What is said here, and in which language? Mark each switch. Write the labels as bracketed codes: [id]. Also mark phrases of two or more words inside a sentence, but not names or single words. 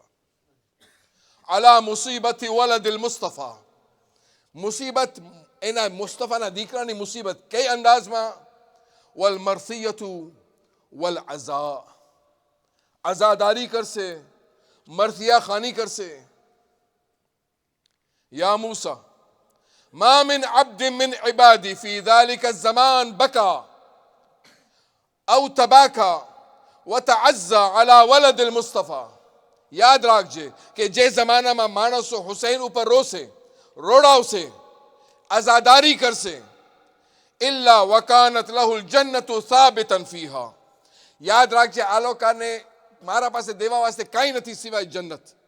[ar] على مصيبة ولد المصطفى, [gu] મુસીબત એના મુસ્તફાના દીકરાની મુસીબત કઈ અંદાજમાં? [ar] والمرثية والعزاء, [gu] અઝાદારી કરશે, મરસિયા ખાની કરશે. [ar] يا موسى ما من عبد من عبادي في ذلك الزمان بكى أو تباكى وتعزى على ولد المصطفى. [gu] યાદ રાખજે કે જે જમાનામાં માણસો હુસૈન ઉપર રોશે, રોડાવશે, આઝાદારી કરશે, [ar] إلا وكانت له الجنة ثابتا فيها. [gu] યાદ રાખજે આ લોકોને મારા પાસે દેવા વાસ્તે કાંઈ નથી સિવાય જન્નત.